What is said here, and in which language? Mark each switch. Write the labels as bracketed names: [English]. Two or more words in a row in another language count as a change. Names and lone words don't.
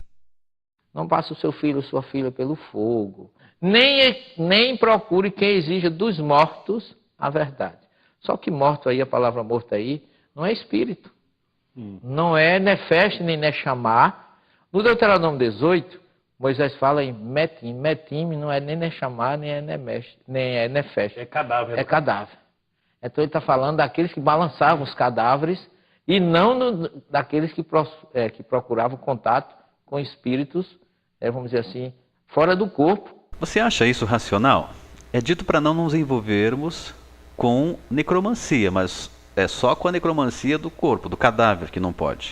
[Portuguese] não passe o seu filho ou sua filha pelo fogo, nem procure quem exija dos mortos a verdade. Só que morto aí, a palavra morto aí, não é espírito. Não é nefesh nem nechamá. No Deuteronômio 18, Moisés fala em metim. Metim não é nem nechamá, nem é nefesh. É cadáver. É cadáver. Então ele está falando daqueles que balançavam os cadáveres e não daqueles que procuravam contato com espíritos, vamos dizer assim, fora do corpo. Você acha isso racional? É dito para não nos envolvermos com necromancia, mas é só com a necromancia do corpo, do cadáver, que não pode.